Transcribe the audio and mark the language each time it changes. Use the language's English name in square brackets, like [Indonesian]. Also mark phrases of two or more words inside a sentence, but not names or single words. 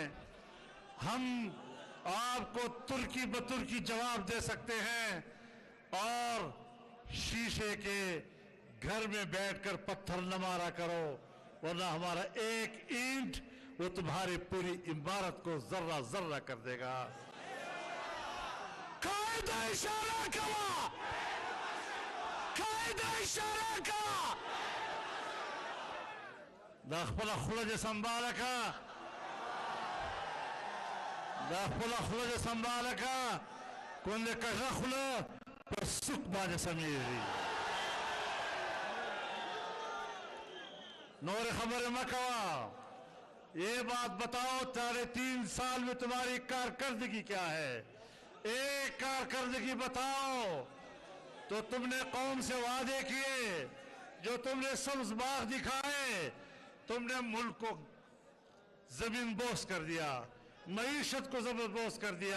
[Urdu] ہم آپ کو ترکی بترکی جواب دے سکتے ہیں، اور شیشے کے گھر میں بیٹھ کر پتھر نہ مارا کرو، ورنہ ہمارا ایک اینٹ وہ تمہاری پوری عمارت کو ذرہ ذرہ کر دے گا. قائد اشارہ کا، قائد اشارہ کا. [Pashto] دا خپل خوله سنبالکا، دا خپل خوله سنبالکا، کونده کژه خوله پر سوک باندې سمیږي. نور خبر مکوا. [Urdu] یہ بات بتاؤ، 3.5 سال میں تمہاری کارکردگی کیا ہے؟ ایک کارکردگی بتاؤ. تو تم نے قوم سے وعدے کیے، جو تم نے سبز باغ دکھائے، تم نے ملک کو زمین بوس کر دیا، معیشت کو زمین بوس کر دیا.